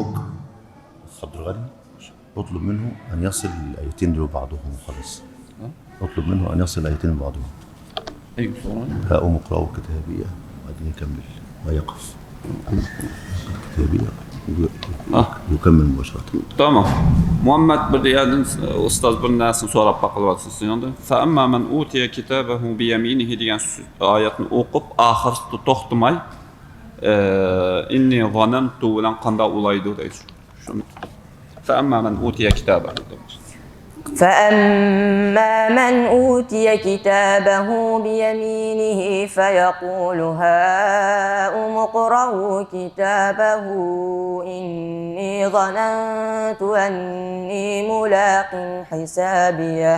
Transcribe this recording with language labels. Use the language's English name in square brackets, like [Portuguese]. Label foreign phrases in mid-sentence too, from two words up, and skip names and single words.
[Arabic] عبد الغني اطلب منه أن يصل الآيتين لبعضهم خلاص. اطلب منه أن يصل الآيتين لبعضهم. أي سورة؟ هاؤم اقرءوا كتابيه. بعدين يكمل ويقف. كتابيه. يكمل مباشرة. [Uzbek] Tamam. Muhammed bir yerden ustaz bir narsani so'rab baqilyapsiz sizdan. [Arabic] فأما من أوتي كتابه بيمينه [Uzbek] degan oyatni o'qib oxirida to'xtamay [Arabic] إني ظننت [Uzbek] bilan qanday ulaydi deydi. Shuni. [Arabic] فأما من أوتي كتابه. فأما من أوتي كتابه بيمينه فيقول هاؤم اقرءوا كتابه إني ظننت أني ملاق حسابيه.